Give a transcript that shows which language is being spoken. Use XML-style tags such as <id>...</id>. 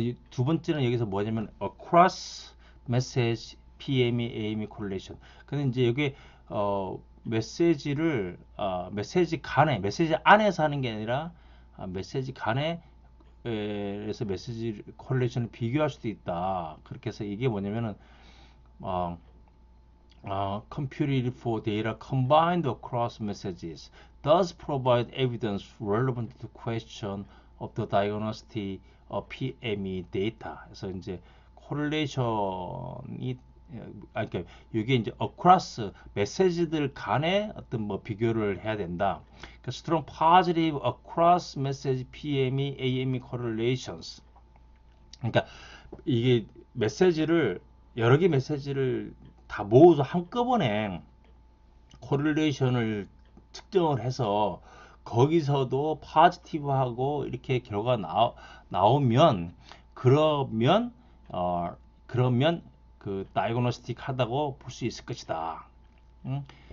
<ko>두 번째는 여기서 뭐냐면</ko> <en>across message</en> <ko>PM이 AM이 correlation. 근데 이제 여기 메시지를 메시지 간에 메시지 안에서 하는 게 아니라 메시지 간에 에서 메시지 콜레이션을 비교할 수도 있다. 그렇게 해서 이게 뭐냐면은 어,</ko> <en>computed for data combined across messages does provide evidence relevant to the question of the diagnostic of PME data.</en> <ko>그래서 이제 콜레이션이 그러니까 이게 이제 across 메시지들 간에 어떤 뭐 비교를 해야 된다. 그러니까</ko> <en>strong positive across message PME AME correlations.</en> <ko>그러니까 이게 메시지를 여러 개 메시지를 다 모아서 한꺼번에 코릴레이션을 측정을 해서 거기서도 파지티브하고 이렇게 결과가 나오면 그러면 그러면 그 다이그노스틱 하다고 볼 수 있을 것이다. 응?</ko>